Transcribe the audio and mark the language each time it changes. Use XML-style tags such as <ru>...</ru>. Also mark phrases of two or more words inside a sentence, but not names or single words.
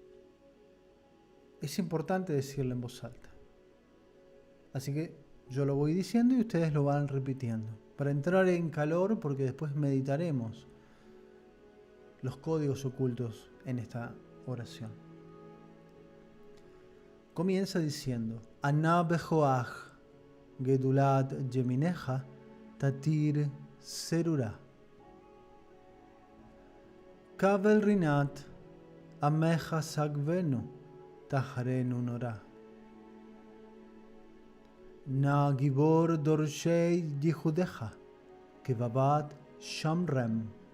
<es>Es importante decirla en voz alta. Así que yo lo voy diciendo y ustedes lo van repitiendo. Para entrar en calor, porque después meditaremos los códigos ocultos en esta oración. Comienza diciendo:</es> <he>אנא בכח גדלת ימינך תתיר צרורה. קבל רנת עמך שגבנו טהרנו נורא. נא גבור דורשי יחודך כבבת שמרם.</he>